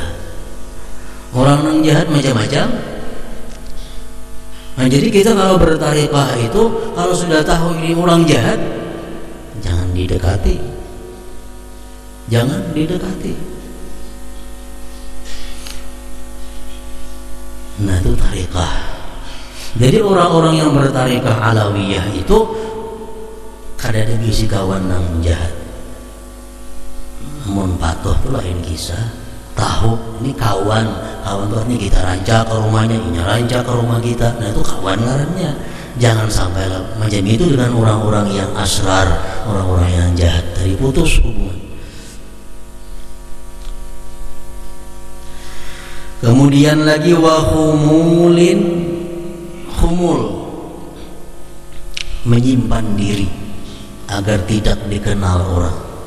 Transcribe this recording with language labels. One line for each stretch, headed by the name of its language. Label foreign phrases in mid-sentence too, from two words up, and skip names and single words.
Indonesian: Orang yang jahat macam-macam. Nah, jadi kita kalau bertarikah itu, kalau sudah tahu ini orang jahat, jangan didekati. Jangan didekati. Nah, itu tarikah.
Banjar: Jadi orang-orang yang bertarikah Alawiyah itu kada ada bisi kawan yang jahat. Mun patuh itu lain kisah. Tahu ini kawan tuh ini kita rancak ke rumahnya, ini rancak ke rumah kita. Nah, itu kawan ngarannya.
Indonesian: Jangan sampai macam itu dengan orang-orang yang asrar, orang-orang yang jahat, dari putus hubungan. Kemudian lagi wahumulin, humul, menyimpan diri agar tidak dikenal orang.